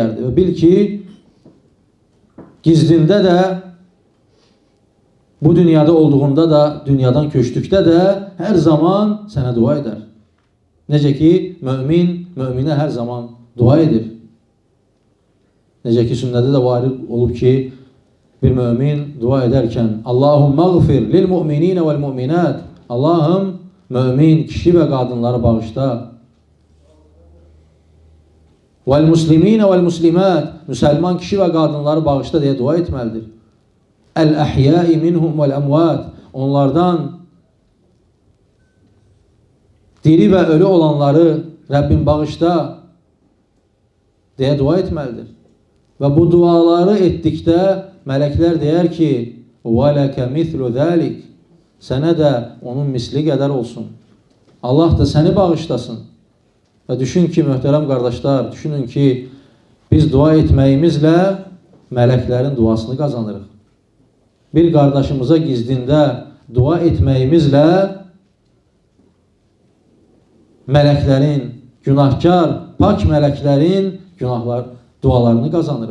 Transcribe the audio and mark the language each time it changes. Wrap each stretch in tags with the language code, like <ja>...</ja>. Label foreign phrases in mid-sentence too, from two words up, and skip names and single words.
<az>Və bil ki, gizlində də, bu dünyada olduğunda da, dünyadan köçdükdə də hər zaman sənə dua edər. Necə ki, möminə hər zaman dua edir. Necə ki, sünnədə də varid olub ki, bir mömin dua edərkən</az> <ar>اللهم اغفر للمؤمنين والمؤمنات.</ar> <az>Allahım, mömin kişi və qadınları bağışla.</az> <ar>والمسلمين والمسلمات.</ar> <az>Müsəlman kişi və qadınları bağışla deyə dua etməlidir.</az> <ar>الأحياء منهم والأموات.</ar> <az>Onlardan diri və ölü olanları Rəbbim bağışla deyə dua etməlidir. Və bu duaları etdikdə mələklər deyər ki,</az> <ar>وَلَكَ مِثْلُ ذَلِكَ.</ar> <az>Sənə də onun misli qədər olsun. Allah da səni bağışlasın. Və düşün ki, möhtərəm qardaşlar, düşünün ki, biz dua etməyimizlə mələklərin duasını qazanırıq. Bir qardaşımıza gizdində dua etməyimizlə mələklərin, günahkar, pak mələklərin dualarını qazanırıq.</az>